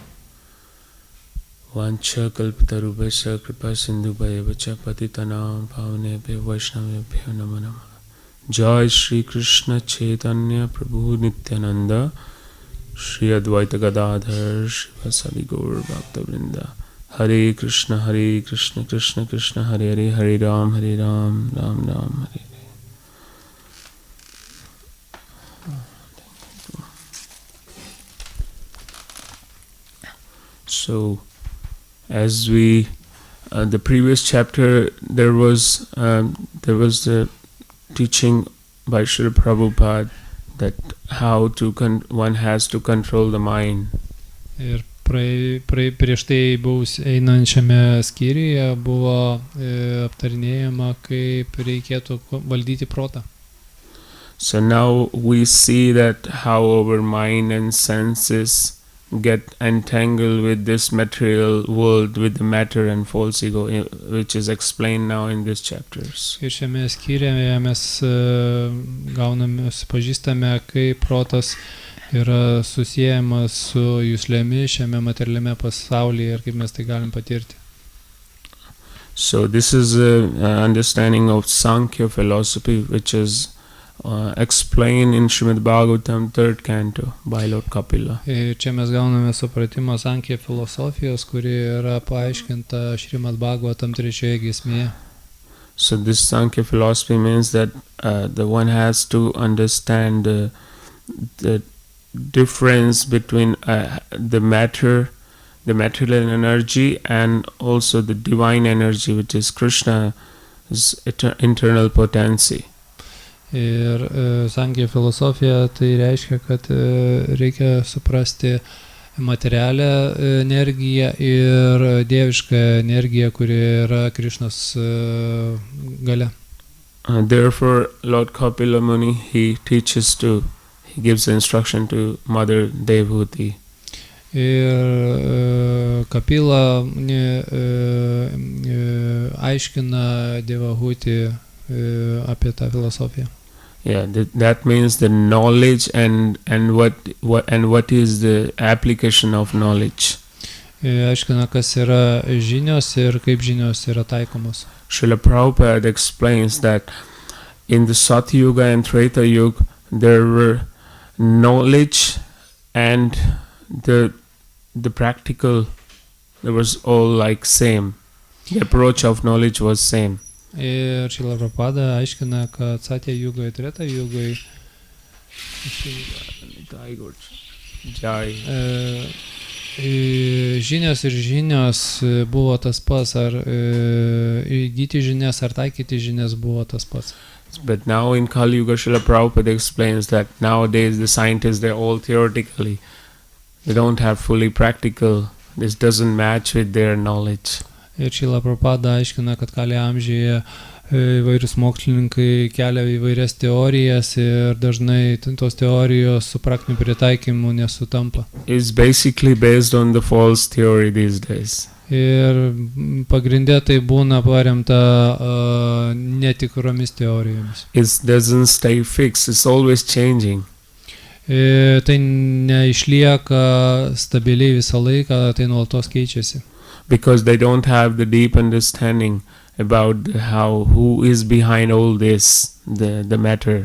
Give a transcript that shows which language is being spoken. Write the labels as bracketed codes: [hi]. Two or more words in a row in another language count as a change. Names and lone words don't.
[sa] Vancha Kalpatarubhasya Kripa Sindhu Bhayavacha Patitanam Pavanebhyo Vaishnavebhyo Namo Namaha Jai Shri Krishna Chaitanya Prabhu Nityananda Shri Advaita Gadadhar Shivasadi Gaur Bhakta Vrinda Hare Krishna Krishna Krishna Hare Hare Hare Ram Ram Ram Hare Hare. [en] So as we the previous chapter there was the teaching by Srila Prabhupada that how to one has to control the mind. [lt] Ir prieš tai einančiame skyriuje buvo aptarinėjama, kaip reikėtų valdyti protą. [en] So now we see that how our mind and senses get entangled with this material world, with the matter and false ego, which is explained now in these chapters. [lt] Ir šiame skyriuje mes pažįstame, kaip protas yra susiejamas su juslėmis šiame materialiame pasaulyje ir kaip mes tai galim patirti. [en] So this is an understanding of Sankhya philosophy, which is explained in Srimad Bhagavatam 3rd canto by Lord Kapila. [lt] Ir čia mes gauname supratimą Sankhya filosofijos, kuri yra paaiškinta Srimad Bhagavatam 3 giesmėje. [en] So this Sankhya philosophy means that the one has to understand the difference between the matter, the material energy, and also the divine energy, which is Krishna's internal potency. [lt] Ir Sankhya filosofija tai reiškia, kad reikia suprasti materialią energiją ir dievišką energiją, kuri yra Krishnos galia. [en] Therefore, Lord Kapila Muni, he gives the instruction to Mother Devhuti. [lt] Ir Kapila aiškina Devahuti apie tą filosofiją. [en] Yeah, that means the knowledge and what is the application of knowledge. [lt] Aiškina, kas yra žinios ir kaip žinios yra taikomos. [en] Srila Prabhupada explains that in the Satyuga and Treta Yuga there were knowledge and the practical, there was all like same. The approach of knowledge was same. [lt] Ir Srila Prabhupada aiškina, kad Satya Yugai, Treta Yugai žinios ir žinios buvo tas pats, ar įgyti žinias, ar taikyti žinias buvo tas pats. [en] But now in Kali Yuga, Srila Prabhupada explains that nowadays the scientists, they're all theoretically, they don't have fully practical, this doesn't match with their knowledge. [lt] Ir Srila Prabhupada aiškina, kad Kali amžiuje įvairius mokslininkai kelia įvairias teorijas ir dažnai tos teorijos su praktiniu pritaikymu nesutampa. [en] It's basically based on the false theory these days. [lt] Ir pagrindė tai būna paremta netikromis teorijomis. [en] It doesn't stay fixed, it's always changing. [lt] Tai neišlieka stabiliai visą laiką, tai nuolatos keičiasi. [en] Because they don't have the deep understanding about who is behind all this, the matter.